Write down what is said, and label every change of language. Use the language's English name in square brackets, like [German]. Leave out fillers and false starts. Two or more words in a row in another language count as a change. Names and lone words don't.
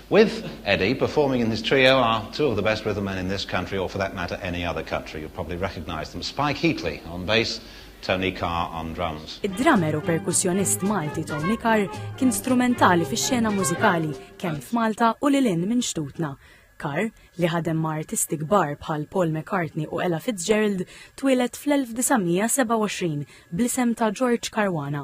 [English] With Eddie, performing in his trio are two of the best rhythm men in this country, or for that matter, any other country. You'll probably recognise them. Spike Heatley on bass, Tony Carr on drums. [Maltese] Id-drummer u perkussjonist Malti Tony Carr kien strumentali fix-xena mużikali kemm f'Malta u lilin minn xtutna. Carr, li ħadem ma' artisti kbar bħal Paul McCartney u Ella Fitzgerald, twilet fl-1927 bl-isem ta' George Caruana.